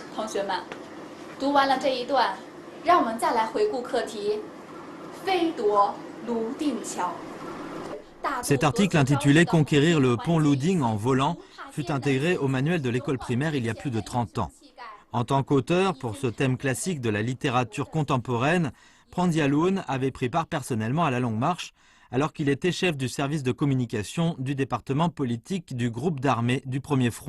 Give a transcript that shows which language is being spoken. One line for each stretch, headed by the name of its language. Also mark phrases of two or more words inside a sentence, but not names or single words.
Chinese: 学们，读完了这一段，让我们再来回顾课题：飞夺泸定桥。
French: Cet article intitulé Conquérir le pont Louding en volant fut intégré au manuel de l'école primaire il y a plus de 30 ans. En tant qu'auteur, pour ce thème classique de la littérature contemporaine, Prandialoun avait pris part personnellement à la Longue Marche, alors qu'il était chef du service de communication du département politique du groupe d'armées du Premier Front.